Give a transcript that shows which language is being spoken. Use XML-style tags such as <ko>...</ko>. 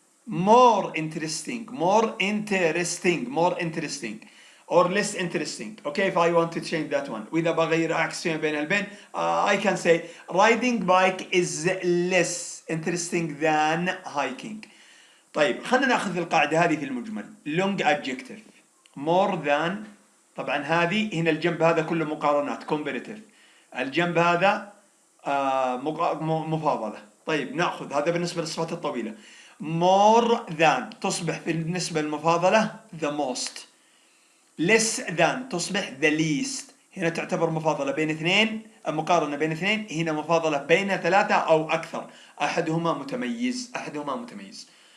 <en>more interesting or less interesting. Okay, if I want to change that one.</en> <ar>وإذا بغير أعكس بين البين</ar> <en>I can say riding bike is less interesting than hiking.</en> <ar>طيب خلينا نأخذ القاعدة هذه في المجمل.</ar> <en>long adjective more than.</en> <ar>طبعا هذه هنا الجنب هذا كله مقارنات comparative، الجنب هذا مفاضلة. طيب نأخذ هذا بالنسبة للصفات الطويلة.</ar> <en>more than</en> <ar>تصبح بالنسبة للمفاضلة</ar> <en>the most. less than</en> <ar>تصبح</ar> <en>the least.</en> <ar>هنا تعتبر مفاضلة بين اثنين، مقارنة بين اثنين. هنا مفاضلة بين ثلاثة أو أكثر، أحدهما متميز.</ar>